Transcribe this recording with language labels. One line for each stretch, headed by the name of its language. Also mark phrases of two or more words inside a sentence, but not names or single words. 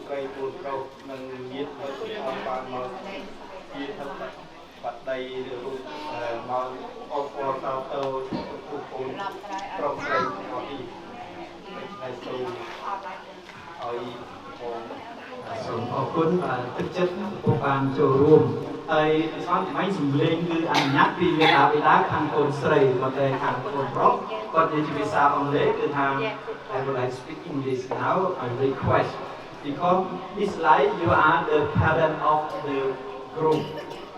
Khmer: ស្រីកូនប្រុសនិងញាតិមិត្តរបស់បានមកជាធម្មបតីឬមកអបអរសាទរទូកូនប្រុសស្រីរបស់នេះហើយសូមឲ្យបងសូមអរគុណទឹកចិត្ត ពួកបានចូលរួមហើយស្វាមីសម្លេងគឺអនុញ្ញាតពីមេដាបេដាខាងកូនស្រីក៏តែខាងកូនប្រុសគាត់និយាយជាភាសាអង់គ្លេស
English: គឺថា I would like to speak English now I request because it's like you are the parent of the group they